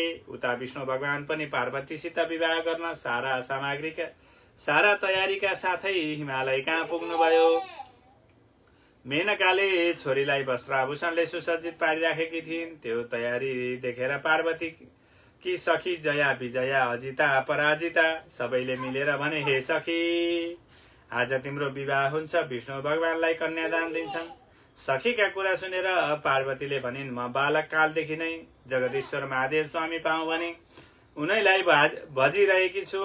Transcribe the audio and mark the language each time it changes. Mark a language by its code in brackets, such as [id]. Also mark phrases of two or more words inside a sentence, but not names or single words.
[ne] उता विष्णु भगवान पनि पार्वतीसित विवाह गर्न सारा तयारीका साथै हिमालय कहाँ पुग्नुभयो। मेनकाले छोरीलाई वस्त्राभूषणले सुसज्जित पारिराखेकी थिइन्। त्यो तयारी देखेर पार्वती कि सखी जया, विजया, अजिता, पराजिता सबैले मिलेर भने, हे सखी, आज तिम्रो विवाह हुन्छ। विष्णु भगवानलाई कन्यादान दिन्छन्। सखीका कुरा सुनेर पार्वतीले भनिन्, म बालक कालदेखि नै जगदीश्वर महादेव स्वामी पाऊँ भने उनैलाई भजिरहेकी छु।